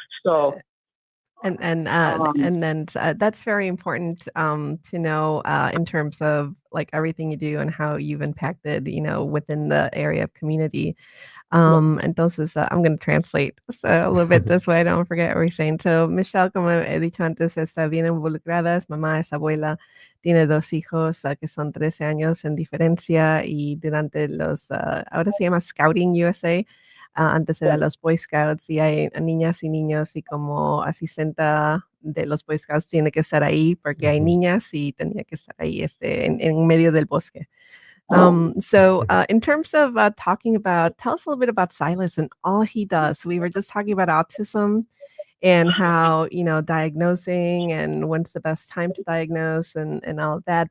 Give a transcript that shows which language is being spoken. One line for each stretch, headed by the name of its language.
English: So. And then that's very important to know in terms of like everything you do and how you've impacted, you know, within the area of community. Entonces, I'm going to translate a little bit this way. I don't forget what we're saying.
Spanish: So, Michelle, como he dicho antes, está bien involucrada, es mamá, es abuela, tiene 2 hijos que son 13 años en diferencia y durante ahora se llama Scouting USA. Antes era los Boy Scouts y hay niñas y niños y como asistenta de los Boy Scouts tiene que estar ahí porque hay niñas y tenía que estar ahí en medio del bosque.
English: So in terms of talking about, tell us a little bit about Silas and all he does. We were just talking about autism and how, diagnosing and when's the best time to diagnose and all of that.